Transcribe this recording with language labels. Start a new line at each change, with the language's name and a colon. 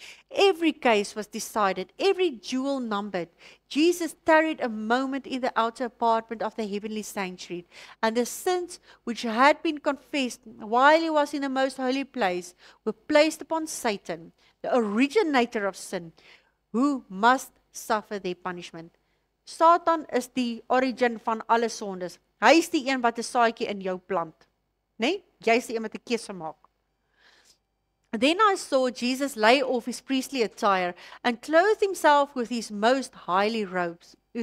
English: Every case was decided, every jewel numbered. Jesus tarried a moment in the outer apartment of the heavenly sanctuary, and the sins which had been confessed while he was in the most holy place were placed upon Satan, the originator of sin, who must suffer their punishment.
Afrikaans: Satan is die origin van alle sondes. Hy is die een wat 'n saadjie in jou plant, né? Jy is die een wat 'n keuse maak.
English: Then I saw Jesus lay off his priestly attire and clothe himself with his most kingly robes.